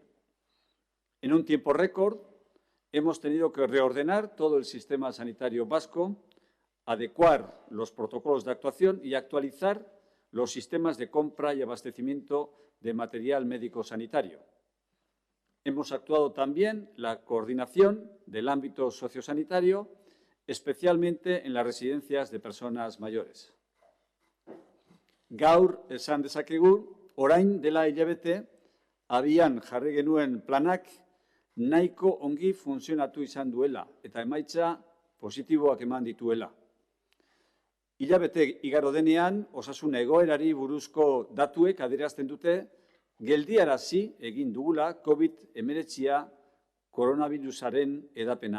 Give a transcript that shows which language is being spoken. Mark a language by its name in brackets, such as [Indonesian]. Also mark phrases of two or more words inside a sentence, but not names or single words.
[Spanish] En un tiempo récord, hemos tenido que reordenar todo el sistema sanitario vasco, adecuar los protocolos de actuación y actualizar los sistemas de compra y abastecimiento de material médico sanitario. Hemos actuado también la coordinación del ámbito sociosanitario, especialmente en las residencias de personas mayores. [Basque] Gaur esan dezakegu, orain dela hilabete, abian jarri genuen planak nahiko ongi funtzionatu izan duela eta emaitza positiboak eman dituela. Hilabete igaro denean, osasun egoerari buruzko datuek adierazten dute geldiarazi egin dugula COVID-19 koronavirusaren edapena.